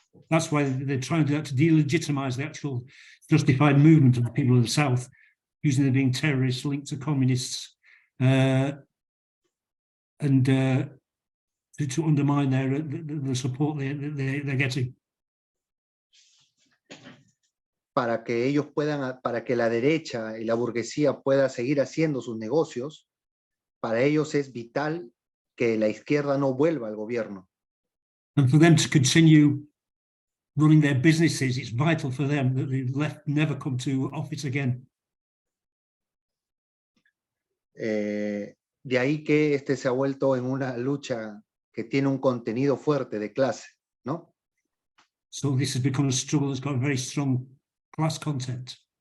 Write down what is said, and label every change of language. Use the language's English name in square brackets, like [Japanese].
[English] That's why they're trying to delegitimize the actual justified movement of the people of the South, using them being terrorists linked to communists, and to undermine the support they're getting. [Spanish] Para que la derecha y la burguesía pueda seguir haciendo sus negocios, para ellos es vital que la izquierda no vuelva al gobierno. [English] And for them to continue running their businesses, it's vital for them that the left never come to office again. [Spanish] De ahí que se ha vuelto en una lucha que tiene un contenido fuerte de clase, ¿no? [English] So this has become a struggle that's got a very strong class content.